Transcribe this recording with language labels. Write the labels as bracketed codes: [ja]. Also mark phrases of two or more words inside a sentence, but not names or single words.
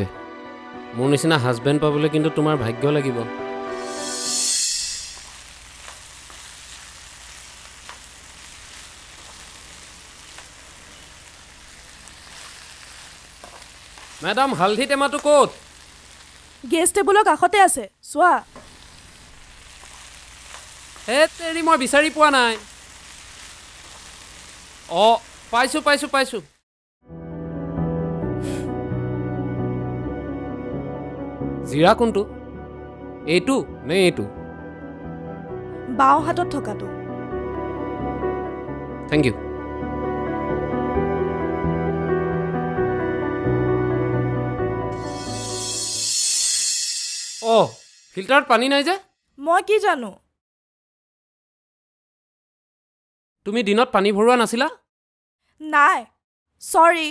[as] মোৰ নিচিনা husband পাবলৈ কিন্তু তোমাৰ ভাগ্য লাগিব. Madam হালধি টেমাটো ক'ত? [en] Guest table [as] কাখতে আছে সোয়া হে তেৰি মই বিচাৰি পোৱা নাই অ পাইছো জিৰা কোনটো এইটো নে এইটো বাও হাতত থকাটো [en] thank you [as] Oh, filter pani nai je? মই কি জানো? তুমি দিনত পানী ভৰোৱা নাছিলা? নাই. Sorry.